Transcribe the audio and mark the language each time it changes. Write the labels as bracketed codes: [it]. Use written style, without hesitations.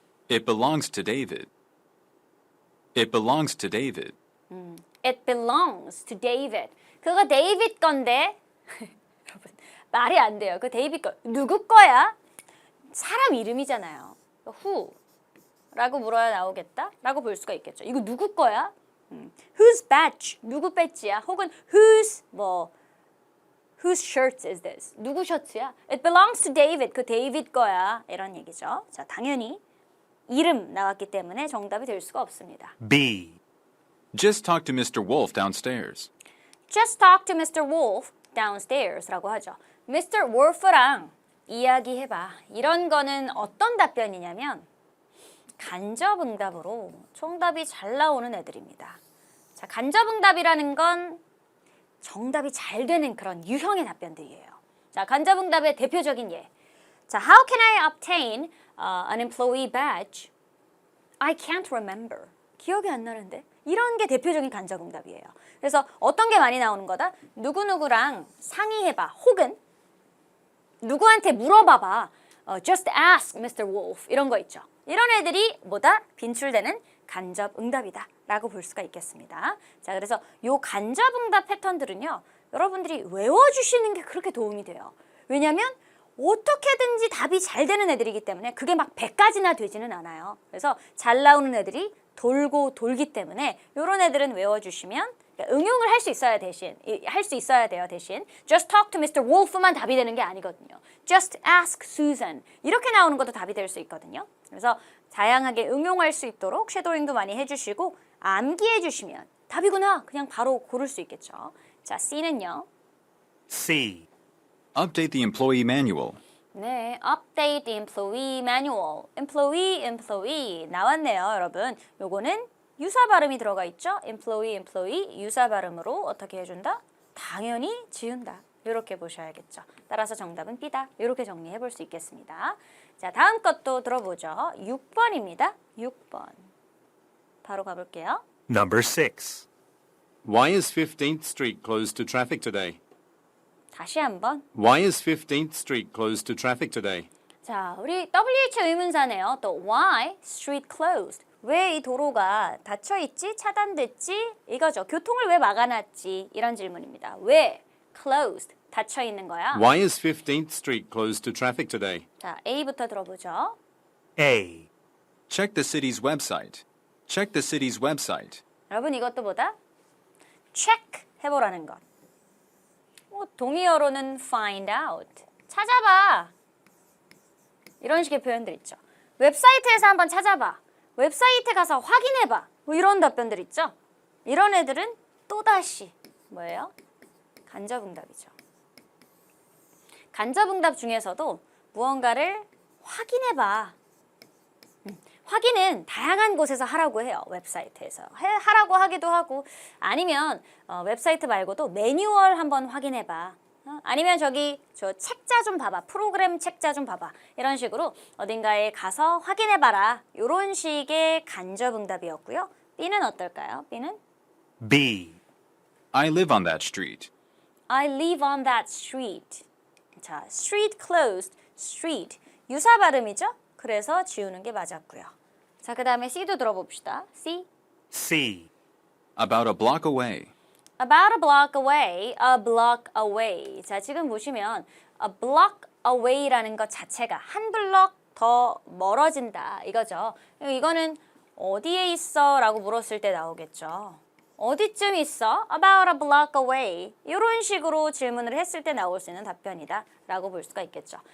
[en] It belongs to David. It belongs to David. It belongs to David. [ko] 그거 데이빗 건데 여러분 말이 안 돼요. 그 데이빗 거 누구 거야? 사람 이름이잖아요. Who라고 물어야 나오겠다? 라고 볼 수가 있겠죠. 이거 누구 거야? [en] Whose badge? [ko] 누구 배지야? [en] 혹은 whose shirt is this? [ko] 누구 셔츠야? [en] It belongs to David. [ko] 그 데이빗 거야. 이런 얘기죠. 자, 당연히 이름 나왔기 때문에 정답이 될 수가 없습니다. [en] B. Just talk to Mr. Wolf downstairs. Just talk to Mr. Wolf downstairs라고 하죠. Mr. [ko] Wolf랑 이야기해봐. 이런 거는 어떤 답변이냐면 간접응답으로 정답이 잘 나오는 애들입니다. 자, 간접응답이라는 건 정답이 잘 되는 그런 유형의 답변들이에요. 자, 간접응답의 대표적인 예. [en] 자, how can I obtain an employee badge? I can't remember. [ko] 기억이 안 나는데. 이런 게 대표적인 간접응답이에요. 그래서 어떤 게 많이 나오는 거다? 누구누구랑 상의해봐. 혹은 누구한테 물어봐봐. [en] Just ask Mr. Wolf. [ko] 이런 거 있죠. 이런 애들이 뭐다? 빈출되는 간접응답이다 라고 볼 수가 있겠습니다. 자, 그래서 요 간접응답 패턴들은요. 여러분들이 외워주시는 게 그렇게 도움이 돼요. 왜냐면 어떻게든지 답이 잘 되는 애들이기 때문에 그게 막 100가지나 되지는 않아요. 그래서 잘 나오는 애들이 돌고 돌기 때문에 이런 애들은 외워주시면 응용을 할 수 있어야 돼요. [en] 대신 Just talk to Mr. [ko] Wolf만 답이 되는 게 아니거든요. [en] Just ask Susan [ko] 이렇게 나오는 것도 답이 될 수 있거든요. 그래서 다양하게 응용할 수 있도록 쉐도잉도 많이 해주시고 암기해 주시면 답이구나 그냥 바로 고를 수 있겠죠. 자, C는요. [en] C. Update the employee manual. 네, update the employee manual. employee [ko] 나왔네요, 여러분. 요거는 유사 발음이 들어가 있죠. employee 유사 발음으로 어떻게 해준다? 당연히 지운다. 이렇게 보셔야겠죠. 따라서 정답은 B다. 이렇게 정리해 볼 수 있겠습니다. 자, 다음 것도 들어보죠. 6번입니다. 6번. 바로 가볼게요. [en] Number 6. Why is 15th Street closed to traffic today? [ko] 다시 한번. [en] Why is 15th Street closed to traffic today? [ko] 자, 우리 WH 의문사네요. 또 [en] why street closed? [ko] 왜 이 도로가 닫혀 있지? 차단됐지? 이거죠. 교통을 왜 막아놨지? 이런 질문입니다. 왜 closed? 닫혀 있는 거야. [en] Why is 15th Street closed to traffic today? [ko] 자, A부터 들어보죠. [en] A. Check the city's website. Check the city's website. [ko] 여러분 이것도 뭐다? check 해보라는 것. 동의어로는 find out. 찾아봐. 이런 식의 표현들 있죠. 웹사이트에서 한번 찾아봐. 웹사이트에 가서 확인해봐. 뭐 이런 답변들 있죠. 이런 애들은 또다시 뭐예요? 간접응답이죠. 간접응답 중에서도 무언가를 확인해봐. 확인은 다양한 곳에서 하라고 해요. 웹사이트에서. 하라고 하기도 하고 아니면 웹사이트 말고도 매뉴얼 한번 확인해봐. 아니면 저기 저 책자 좀 봐봐. 프로그램 책자 좀 봐봐. 이런 식으로 어딘가에 가서 확인해봐라. 이런 식의 간접응답이었고요. B는 어떨까요? B는 [en] B. I live on that street. I live on that street. 자, street closed, street. [ko] 유사 발음이죠? 그래서 지우는 게 맞았고요. 자, 그 다음에 C도 들어봅시다. [en] C. C. About a block away. About a block away, a block away. [ko] 자, 지금 보시면 a block away라는 것 자체가 한 블럭 더 멀어진다 이거죠. 이거는 어디에 있어? 라고 물었을 때 나오겠죠. 어디쯤 있어? [en] About a block away. [ko] 이런 식으로 질문을 했을 때 나올 수 있는 답변이다 라고 볼 수가 있겠죠.